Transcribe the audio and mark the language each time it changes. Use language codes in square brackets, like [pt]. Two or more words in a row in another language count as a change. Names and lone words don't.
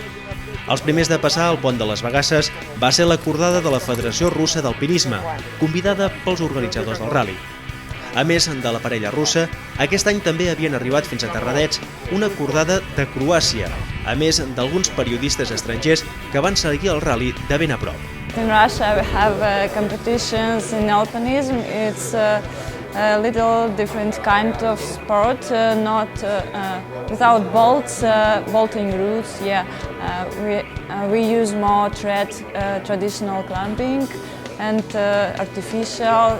[ca] Els primers de passar al pont de les Bagasses va ser la cordada de la Federació Russa d'Alpinisme, convidada pels organitzadors del rally. A més de la parella russa, aquest any també havien arribat fins a Terradets una cordada de Croàcia, a més d'alguns periodistes estrangers que van seguir el rally de ben a prop. [en] In Russia we have competitions in alpinism. It's a little different kind of sport, not without bolts, bolting routes. Yeah, we use more traditional climbing and artificial.